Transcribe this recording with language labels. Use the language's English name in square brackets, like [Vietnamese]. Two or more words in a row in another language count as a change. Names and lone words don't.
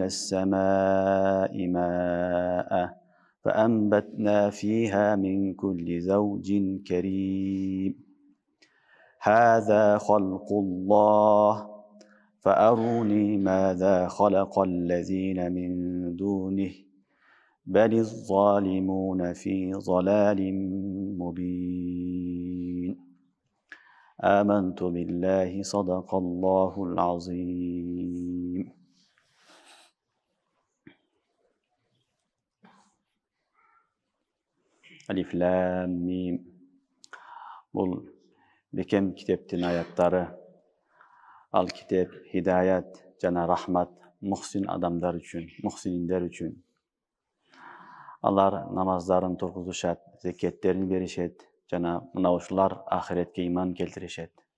[Arabic] السماء ماء فأنبتنا فيها من كل زوج كريم هذا خلق الله فأروني ماذا خلق الذين من دونه بل الظالمون في ضلال مبين آمنت بالله صدق الله العظيم. الم. [Kyrgyz] Бұл бекем китептин аяттары. Ал китеп хидаят жана рахмат мухсин адамдар үчүн, мухсининдер үчүн. Алар намаздарын тургузушат, зекеттерин беришет жана мына ушулар ахиретке иман келтиришет.